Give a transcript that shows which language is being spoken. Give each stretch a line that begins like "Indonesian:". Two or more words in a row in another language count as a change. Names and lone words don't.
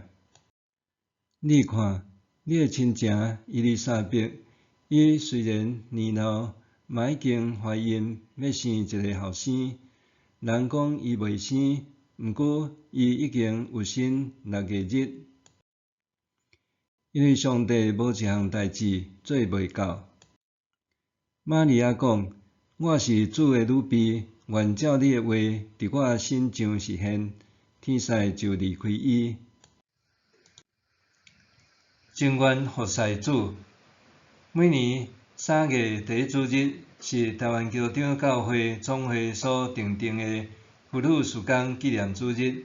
Min Nan Chinese: 你看，你的亲情伊丽莎白，伊虽然年老，嘛已经怀孕，要生一个后生。人讲伊未生，毋过伊已经有生6个日。因为上帝无一项代志做袂到。玛利亚讲。我是主的女婢，愿照你的话，伫我身上实现。天使就离开伊。情愿服侍主。每年3月第1主日是台湾基督长教会总会所订定的妇女事工纪念主日。